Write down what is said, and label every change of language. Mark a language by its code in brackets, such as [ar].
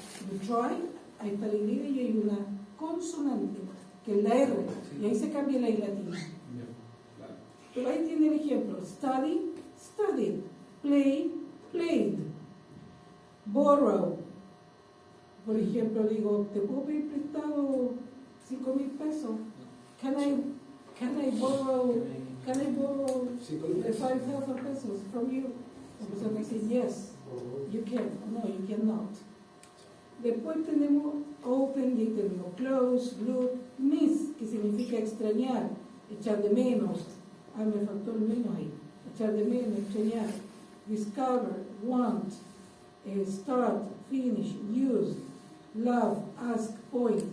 [en] You try, [es] ahí está la Y y hay una consonante, que es la R, y ahí se cambia la I latina. Pero ahí tiene el ejemplo: study, studied, play, played, borrow. Por ejemplo, digo, ¿te puedo pedir prestado 5,000 pesos? [en] Can I borrow 5,000 pesos from you? [es] La persona me dice, [en] yes, you can. No, you cannot. [es] Después tenemos open, y ahí tenemos close, glued, miss, que significa extrañar, echar de menos. Ah, me faltó el menos ahí. Echar de menos, extrañar. [en] Discover, want, start, finish, use, love, ask, point.